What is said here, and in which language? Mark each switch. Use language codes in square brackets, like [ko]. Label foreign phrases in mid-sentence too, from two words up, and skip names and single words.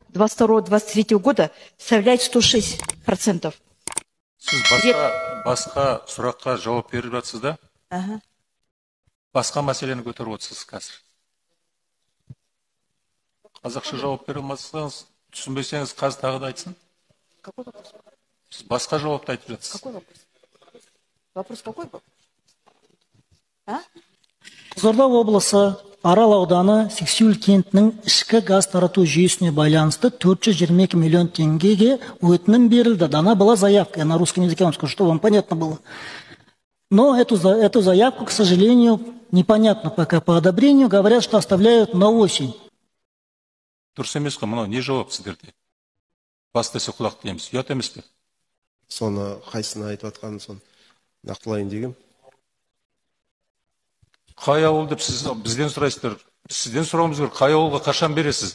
[ru] 22-23 года составляет 106%. [kk] Сіз басқа сұраққа жауап беріп жатсыз да? Басқа мәселені көтеріп отырсыз қазір. Қазақша жауап бере алмасаңыз, түсінбесеңіз қазір тағы да айтсын. Сіз басқа жауапты айтып жатсыз. [ru] Какой вопрос? Вопрос какой был? [kk] Қызылорда облысы Арал ауданы Сексюл кентінің ішкі газ тарату жүйесіне байланысты 422 миллион теңгеге өтінім берілді. [ru] Дана была заявка, я на русском языке вам скажу, чтобы вам понятно было. Но эту заявку, к сожалению, непонятно пока по одобрению, говорят, что оставляют на осень. [kk] Дұрыс емес қой, мынау не жауап сіздерде? Бас десе құлақ дейміз, ұят емес пе? Соны қайсыны айтып атқанын соны нақтылайын дегем. Қай ауыл деп сіз бізден сұрайсыздар? Сізден сұрауымыз керек, қай ауылға қашан бересіз?